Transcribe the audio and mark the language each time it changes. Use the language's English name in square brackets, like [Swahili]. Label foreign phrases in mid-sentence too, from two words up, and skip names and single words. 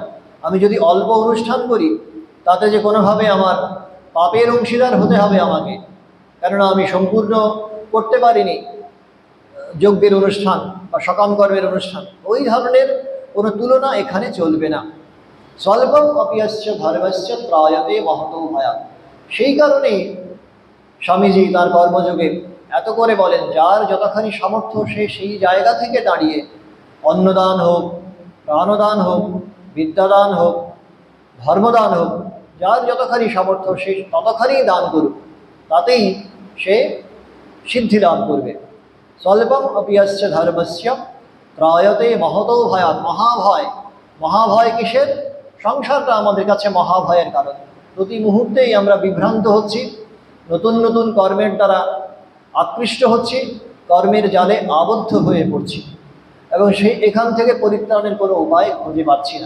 [Bangla] আমি যদি অল্প অনুষ্ঠান করি, তাতে যে কোনোভাবে আমার পাপের অংশীদার হতে হবে আমাকে, কেননা আমি সম্পূর্ণ করতে পারিনি যজ্ঞের অনুষ্ঠান বা সকাম কর্মের অনুষ্ঠান, ওই ধরনের কোনো তুলনা এখানে চলবে না। [Sanskrit] স্বল্পম অপিয়স্য ধর্মস্য ত্রায়তে মহতো ভয়া। [Bangla] সেই কারণেই স্বামীজি তার কর্মযোগে এত করে বলেন, যার যতখানি সামর্থ্য সে সেই জায়গা থেকে দাঁড়িয়ে অন্নদান হোক, প্রাণদান হোক, বিদ্যাদান হোক, ধর্মদান হোক, যার যতখানি সামর্থ্য সে ততখানি দান করুক, তাতেই সে সিদ্ধি লাভ করবে। [Sanskrit] স্বল্পম অপিয়স্য ধর্মস্য ত্রায়তে মহতো ভয়াৎ। [Bangla] মহাভয়, মহাভয় কিসের? সংসারটা আমাদের কাছে মহাভয়ের কারণ। প্রতি মুহূর্তেই আমরা বিভ্রান্ত হচ্ছি, নতুন নতুন কর্মের দ্বারা আকৃষ্ট হচ্ছি, কর্মের জালে আবদ্ধ হয়ে পড়ছি, এবং সেই এখান থেকে পরিত্রাণের কোনো উপায় খুঁজে পাচ্ছি না।